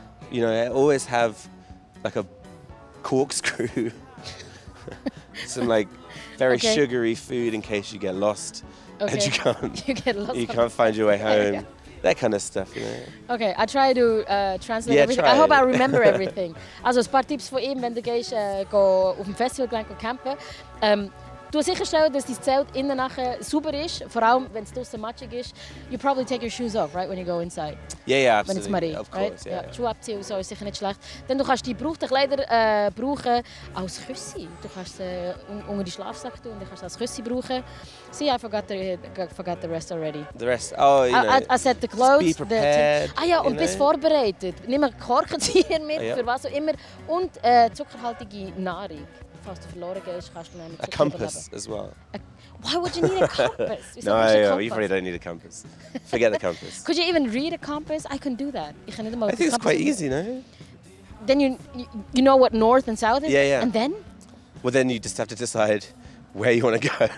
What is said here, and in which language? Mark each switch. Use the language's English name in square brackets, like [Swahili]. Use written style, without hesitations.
[English] You know, always have like a corkscrew, some like very sugary food in case you get lost and you can't find your way home. That kind of stuff, you know. Okay, I try to translate everything. I hope I remember everything. [German] Also, ein paar Tipps von ihm, wenn du gehst, auf dem Festival campen. Du sicherstellen, dass dein Zelt innen nachher sauber ist, vor allem wenn es draußen matschig ist. [English] You probably take your shoes off, right, when you go inside. Yeah, when it's muddy, of course, right? [German] Schuhe abziehen, so ist sicher nicht schlecht. Dann du kannst die gebrauchten Kleider brauchen als Küssi. Du kannst unter die Schlafsack tun und du kannst als Küssi brauchen. [English] See, I forgot the rest already. The rest, I said the clothes. Be prepared. [German] Und bist vorbereitet. Nimm einen Korkenzieher mit, für was auch immer. Und zuckerhaltige Nahrung. Falls du verloren gehst, kannst du mit [English] a compass as well. Why would you need a compass? You probably don't need a compass. Forget the compass. Could you even read a compass? I couldn't do that. I think it's quite easy, no? Then you know what north and south is? Yeah. And then? Well, then you just have to decide where you want to go.